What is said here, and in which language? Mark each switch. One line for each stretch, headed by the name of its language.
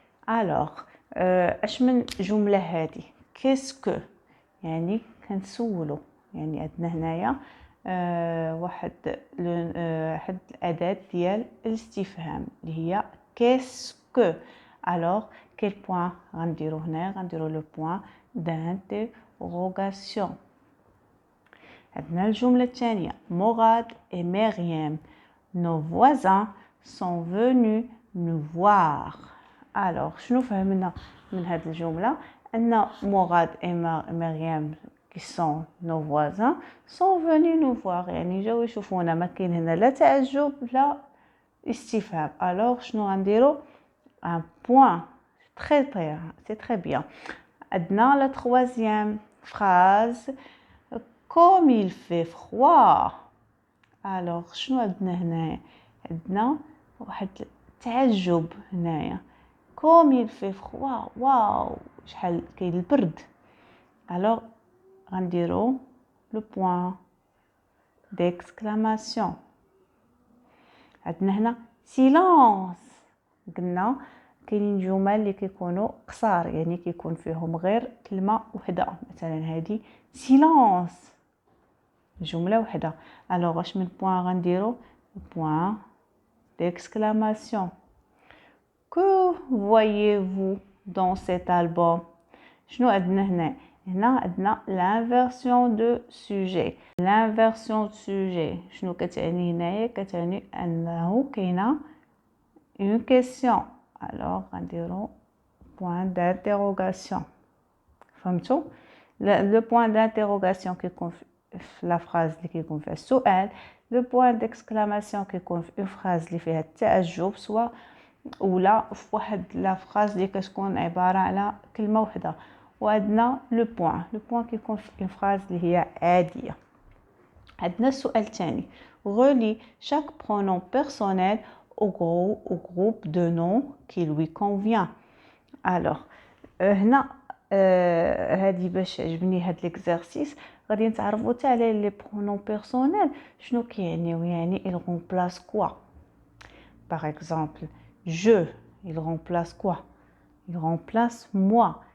Arabic: alors اش من جمله هذه؟ كيسكو يعني كنسولو، يعني عندنا هنايا واحد الاداه ديال الاستفهام اللي هي كيسكو.
French: alors quel point
Arabic: غنديرو هنا؟ غنديرو لو بوين d'interrogation. عندنا الجمله الثانيه
French: موراد et مريم nos voisins sont venus nous voir.
Arabic: alors شنو فهمنا من هذه الجمله؟ ان موراد et مريم
French: qui sont nos voisins sont venus nous voir،
Arabic: يعني جاو يشوفونا. ما كاين هنا لا تعجب لا استفهام.
French: alors
Arabic: شنو غنديرو؟
French: un point. c'est très bien.
Arabic: عندنا
French: la troisième phrase comme il fait froid.
Arabic: alors شنو عندنا هنا؟ عندنا واحد تعجب هنايا
French: comme il fait froid.
Arabic: واو شحال كاين البرد. alors غنديرو لو بوين d'exclamation. عندنا هنا
French: silence.
Arabic: قلنا كاينين جمل اللي كيكونوا قصار، يعني كيكون فيهم غير كلمه وحده. مثلا هذه silence جمله وحده. alors واش من بوين غنديرو؟ بوين d'exclamation.
French: que voyez-vous dans cet album؟
Arabic: شنو عندنا هنا؟ هنا عندنا
French: l'inversion de sujet. l'inversion de sujet
Arabic: شنو كتعني هنايا؟ كتعني انه كاينه
French: une question. alors غنديرو point d'interrogation.
Arabic: فهمتوا؟
French: le point d'interrogation
Arabic: كيكون في لا فراز اللي كيكون فيها السؤال،
French: le point d'exclamation
Arabic: كيكون في une phrase اللي فيها التعجب سواء ولا في واحد لا فراز اللي كتكون عباره على كلمه وحده. وعندنا لو بوين كيكون في
French: une phrase
Arabic: اللي هي عاديه. عندنا السؤال الثاني
French: relie chaque pronom personnel au groupe de noms qui lui convient.
Arabic: alors هنا هذه باش عجبني هاد ليكزارسيس غادي نتعرفوا حتى على لي برونون بيرسونيل شنو كيعنيو. يعني
French: il remplace quoi؟ par exemple je il remplace quoi؟ il remplace moi.